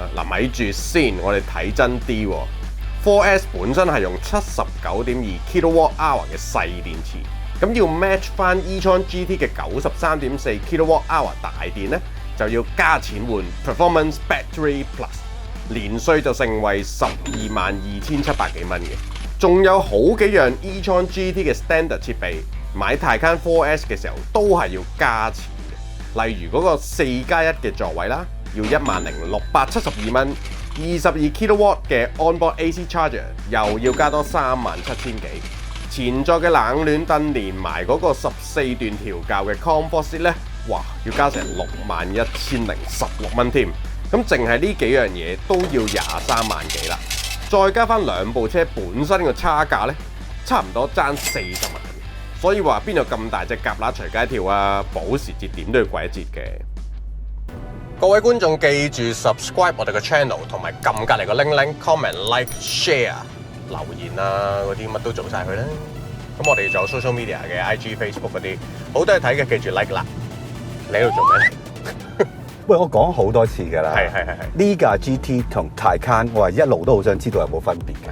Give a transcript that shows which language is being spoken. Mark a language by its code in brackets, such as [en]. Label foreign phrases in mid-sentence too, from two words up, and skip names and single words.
[yue] 嗱，咪住先，我哋睇真啲喎。4S 本身係用79.2 kWh 嘅細電池，咁要 match 翻 e-tron GT 嘅93.4 kWh 大電咧，就要加錢換 Performance Battery Plus，連稅就成為122,700幾蚊嘅。仲有好幾樣 e-tron GT 嘅 standard 設備。買 Taycan 4S 嘅時候都係要加錢嘅，例如嗰個4+1嘅座位啦，要10672蚊，22 kW 嘅 [en] onboard AC charger [yue] 又要加多37000幾，前座嘅冷暖燈連埋嗰個14段調校嘅 Comfort Seat 咧，哇，要加成61016蚊添，咁淨係呢幾樣嘢都要23萬幾啦，再加翻兩部車本身個差價咧，差唔多爭40萬。所以話邊有咁大隻蛤乸隨街跳啊？保時捷點都要貴一截嘅。各位觀眾記住 subscribe 我哋個 channel， 同埋撳隔離個鈴鈴 [en] comment like share [yue] 留言啊，嗰啲乜都做晒佢啦。咁我哋仲有 [en] social media [yue] 嘅 IG Facebook 嗰啲，好多嘢睇嘅，記住 like 啦。你喺度做咩？喂，我講好多次㗎啦。係。呢架 GT 同 Taycan， 我係一路都好想知道有冇分別嘅。